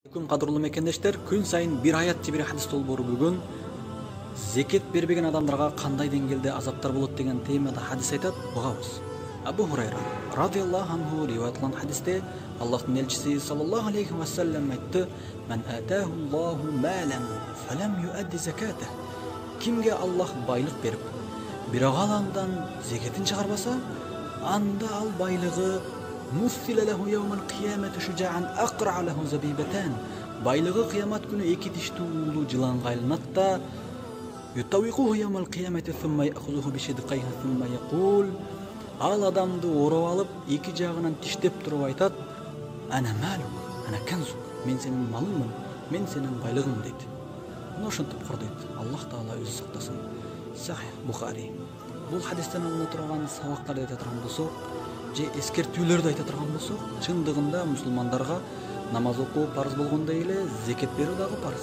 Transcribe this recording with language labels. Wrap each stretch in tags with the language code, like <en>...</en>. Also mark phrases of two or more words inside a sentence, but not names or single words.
<ky>Күн кадырлуу мекендештер, күн сайын бир аят же бир хадис долбоору бүгүн зекет бербеген адамдарга кандай деңгээлде азаптар болот деген темада хадис айтат. Угабыз.</ky> <ar>Абу Хурайра رضي الله عنه</ar> <ky>риваят кылган хадисте Аллахтын элчиси</ky> <ar>صلى الله عليه وسلم айтты: "من آتاه الله مالا فلم يؤد زكاته."</ar> <ky>Кимге Аллах байлык берип, бирок ал андан зекетин чыгарбаса, анда ал байлыгы</ky> <ar>مثل له يوم القيامة شجاعا أقرع له زبيبتان.</ar> <ky>Байлыгы кыямат күнү эки тиштүү уулуу жыланга айланат да</ky> <ar>يطوقه يوم القيامة ثم يأخذ بشدقيه ثم يقول.</ar> <ky>Ал адамды ороп алып, эки жагынан тиштеп туруп айтат:</ky> <ar>"أنا مالك أنا كنزك."</ar> <ky>Мен сенин малыңмын, мен сенин байлыгың дейт. Мына ошентип кордойт. Аллах таала өзү сактасын. Сахих Бухари. Бул хадистен алына турган сабактарды айта турган болсок, же эскертүүлөрдү айта турган болсок, чындыгында мусулмандарга намаз окуу парыз болгондой эле зекет берүү дагы парыз.</ky>